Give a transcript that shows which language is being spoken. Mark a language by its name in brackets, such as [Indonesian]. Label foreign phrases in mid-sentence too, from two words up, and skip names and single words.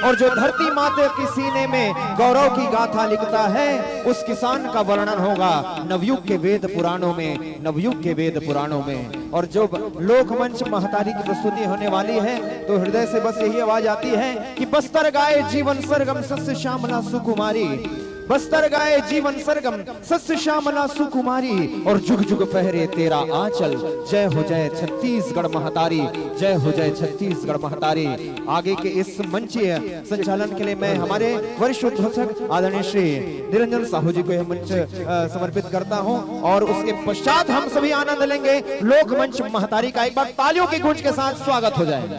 [Hindi] और जो धरती माते के सीने में गौरव की गाथा लिखता है, उस किसान का वर्णन होगा नवयुग के वेद पुराणों में, नवयुग के वेद पुराणों में। और जो लोक मंच महतारी की प्रस्तुति होने वाली है, तो हृदय से बस यही आवाज आती है कि बस्तर गाए जीवन सरगम सस्य श्यामला सुकुमारी, बस्तर गाए जीवन सरगम सस्य श्यामला सुकुमारी। और जुग जुग फहरे तेरा आंचल, जय छत्तीसगढ़ महतारी, जय हो जय छत्तीसगढ़ महतारी। आगे के इस मंचीय संचालन के लिए मैं हमारे वरिष्ठ उद्घोषक आदरणीय श्री निरंजन साहू जी को यह मंच समर्पित करता हूं। और उसके पश्चात हम सभी आनंद लेंगे लोक मंच महतारी का। एक बार तालियों की गूंज के साथ स्वागत हो जाए।